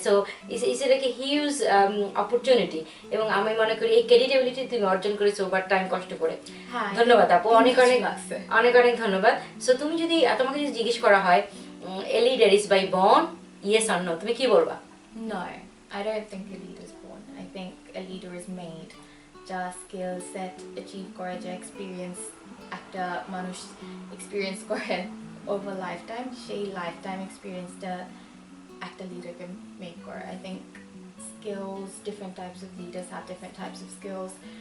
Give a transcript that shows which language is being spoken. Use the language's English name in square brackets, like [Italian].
[English] so it's like a huge opportunity, [Bangla] এবং আমি মনে করি এই ক্রেডিটেবিলিটি তুমি অর্জন করেছো ওভার টাইম কষ্ট করে। ধন্যবাদ আপু, অনেক অনেক অনেক অনেক ধন্যবাদ। সো তুমি যদি তোমাকে যদি জিজ্ঞেস করা হয় [English] a leader is by born, yes or no, [Bangla] তুমি কি বলবা? [English] No, I don't think a leader is born. I think a leader is made. [Bangla] যা স্কিল সেট অ্যাচিভ করে, যা এক্সপিরিয়েন্স একটা মানুষ এক্সপিরিয়েন্স করে ওভার লাইফ টাইম, সেই লাইফ টাইম এক্সপিরিয়েন্সটা একটা লিডারকে মেক করে। [English] I think skills, different types of leaders have different types of skills.